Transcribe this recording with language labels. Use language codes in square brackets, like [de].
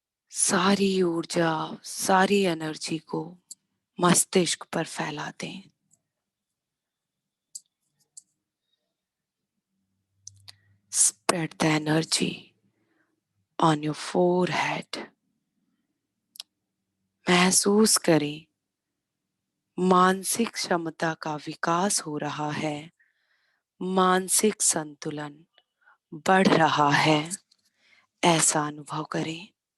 [hi] सारी ऊर्जा, सारी एनर्जी को मस्तिष्क पर फैला दें। [en] Spread the energy on your forehead. [hi] महसूस करें मानसिक क्षमता का विकास हो रहा है, मानसिक संतुलन बढ़ रहा है, ऐसा अनुभव करें।